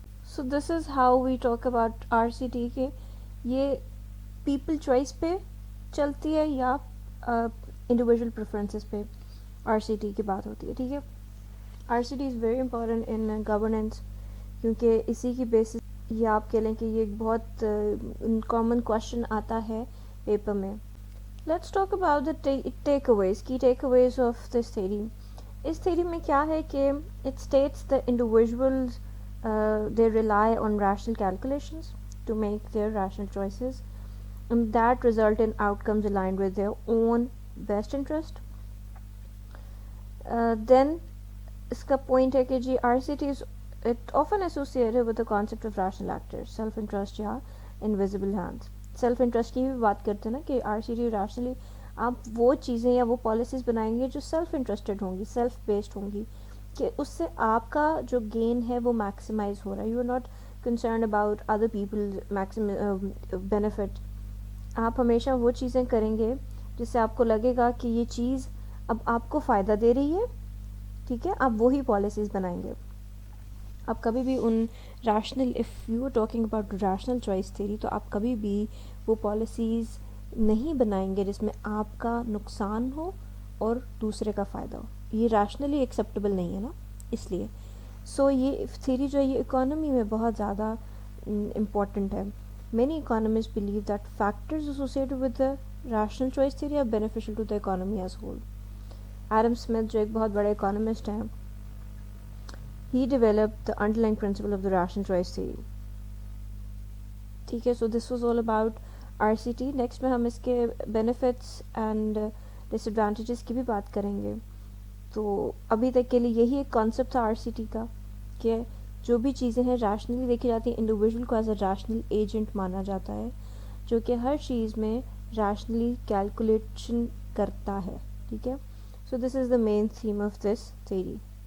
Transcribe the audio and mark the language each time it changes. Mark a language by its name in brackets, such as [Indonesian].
[English] so this is how we talk about RCT [Urdu] کہ یہ people choice پہ چلتی ہے یا انڈیویژول پریفرنسز پہ RCT کی بات ہوتی ہے. ٹھیک ہے، [English] RCT is very important in governance, [Urdu] کیونکہ اسی کی بیسس یا آپ کہہ لیں کہ یہ ایک بہت کامن کوشچن آتا ہے پیپر میں. [English] Let's talk about the takeaways, key takeaways of this theory. [Urdu] اس theory میں کیا ہے کہ [English] it states the individuals they rely on rational calculations to make their rational choices and that result in outcomes aligned with their own best interest. Then [Urdu] اس کا point ہے کہ جی [English] RCT is it often associated with the concept of rational actors, self interest یا invisible hands. [Urdu] Self interest کی بھی بات کرتے ہیں نا کہ RCT ریشنلی آپ وہ چیزیں یا وہ پالیسیز بنائیں گے جو سیلف انٹرسٹڈ ہوں گی, سیلف بیسڈ ہوں گی, کہ اس سے آپ کا جو گین ہے وہ میکسیمائز ہو رہا ہے. [English] You are not concerned about other people benefit. [Urdu] آپ ہمیشہ وہ چیزیں کریں گے جس سے آپ کو لگے گا کہ یہ چیز اب آپ کو فائدہ دے رہی ہے, ٹھیک ہے, آپ وہی پالیسیز بنائیں گے. آپ کبھی بھی in rational, [English] if you are talking about rational choice theory, [Urdu] تو آپ کبھی بھی وہ پالیسیز نہیں بنائیں گے جس میں آپ کا نقصان ہو اور دوسرے کا فائدہ ہو. یہ ریشنلی ایکسیپٹیبل نہیں ہے نا, اس لیے یہ تھیوری جو ہے یہ اکانومی میں بہت زیادہ امپورٹنٹ ہے. [English] Many economist believe that factors associated with the rational choice theory are beneficial to the economy as whole. Adam Smith [Urdu] جو ایک بہت بڑے اکانومسٹ ہیں, [English] he developed the underlying principle of the rational choice theory. [Urdu] ٹھیک ہے, [English] so this was all about RCT. [Urdu] Next میں ہم اس کے بینیفٹس اینڈ ڈس ایڈوانٹیجز کی بھی بات کریں گے. تو ابھی تک کے لیے یہی ایک کانسیپٹ تھا RCT کا کہ جو بھی چیزیں ہیں ریشنلی دیکھی جاتی ہیں, انڈیویژول کو ایز اے ریشنل ایجنٹ مانا جاتا ہے جو کہ ہر چیز میں ریشنلی کیلکولیشن کرتا ہے. ٹھیک ہے, [English] so this is the main theme of this theory.